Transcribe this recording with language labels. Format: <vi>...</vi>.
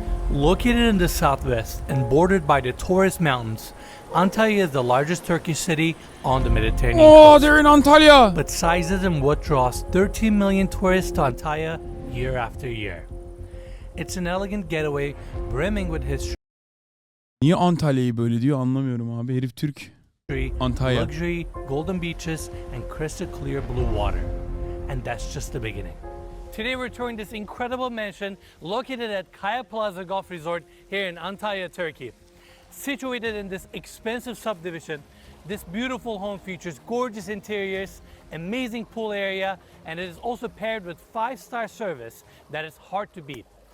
<en>Located in the southwest and bordered by the Taurus Mountains, Antalya is the largest Turkish city on the Mediterranean coast. They're in Antalya. But size isn't what draws 13 million tourists to Antalya year after year. It's an elegant getaway brimming with history,</en> <tr>Niye Antalya'yı böyle diyor anlamıyorum abi. Herif Türk. Antalya.</tr> <en>luxury, golden beaches, and crystal clear blue water. And that's just the beginning. Today we're touring this incredible mansion located at Kaya Plaza Golf Resort here in Antalya, Turkey. Situated in this expensive subdivision, this beautiful home features gorgeous interiors, amazing pool area, and it is also paired with 5-star service that is hard to beat.</en>